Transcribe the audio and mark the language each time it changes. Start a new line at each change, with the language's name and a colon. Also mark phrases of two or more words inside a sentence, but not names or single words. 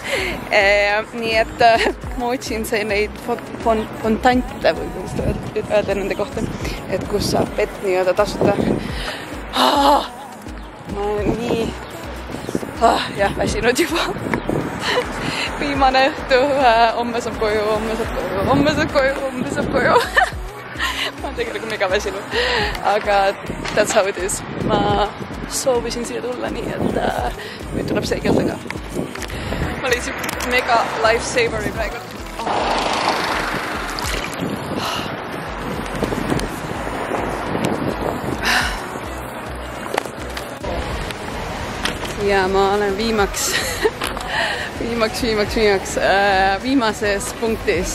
Estonian: Nii et ma otsin neid fontante või kuidas öelda nende kohta, et kus saab vett nii-öelda tasuta. Ma olen nii väsinud juba. Viimane õhtu, homme saab koju. Ma olen tegelikult mega väsinud, aga
English: that's how it is.
Estonian: Ma soovisin siia tulla nii, et nüüd tuleb seegeldega. Ma leidsin mega lifesaveri praegu. Ja ma olen viimases punktis.